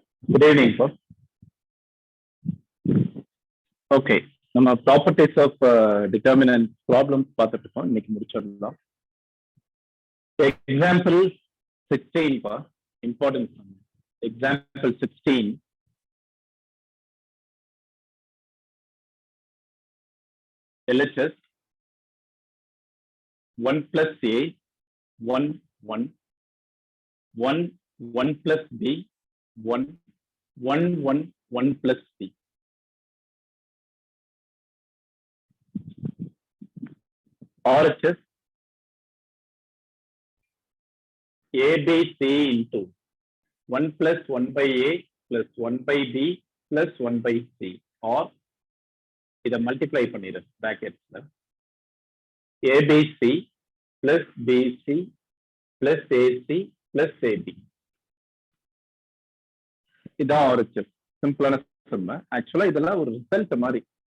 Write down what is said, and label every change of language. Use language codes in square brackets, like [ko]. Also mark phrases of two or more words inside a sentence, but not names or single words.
[en] Good evening, sir. Okay. [ta] நம்ம [en] properties of determinant problems [ta] பார்த்துட்டு இருக்கோம். இன்னைக்கு முடிச்சிடலாம். எக்ஸாம்பிள் 16 பா இம்பார்ட்டன்ஸ். [en] எக்ஸாம்பிள் 16 LHS 1 plus A 1 1 1 1 plus B 1 1 1 1 plus C. RHS ABC into 1 plus 1 by A plus 1 by B plus 1 by C, or [ta] இதை மல்டிப்ளை பண்ணிடு பிராக்கெட்ஸ்ல [en] ABC plus BC plus AC plus AB. [ta] இதான் RHS. சிம்பிளான சம். ஆக்சுவலா இதெல்லாம் ஒரு ரிசல்ட் மாதிரி.